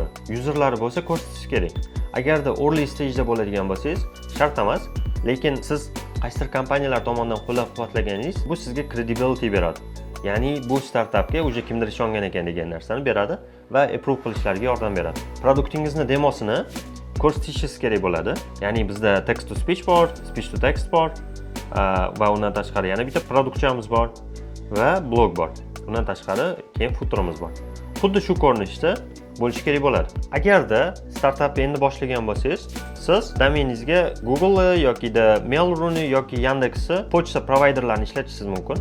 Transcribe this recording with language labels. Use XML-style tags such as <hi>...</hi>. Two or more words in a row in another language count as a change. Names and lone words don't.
<uz>Yuzerlari bo'lsa ko'rsatish kerak. Agarda</uz> <en>early stage'da</en> <uz>bo'ladigan bo'lsangiz, shart emas, lekin siz qaysidir kompaniyalar tomonidan qo'llab-quvvatlaganingiz bu sizga credibility beradi. Ya'ni bu startapga o'zi kimdir ishongan ekan degan narsani beradi va approve qilishlariga yordam beradi. Produktingizni demosini ko'rsatishingiz kerak bo'ladi. Ya'ni bizda</uz> <en>text to speech</en> <uz>bor,</uz> <en>speech to text</en> <uz>bor va undan tashqari yana bitta produktchamiz bor va blog bor. Undan tashqari keyin footerimiz bor. Xuddi shu ko'rinishda bo'lishi kerak bo'ladi. Agarda startapni endi boshlagan bo'lsangiz, siz domeningizga Google yokida Mail.ru yoki Yandexni pochta providerlarini ishlatishingiz mumkin.</uz>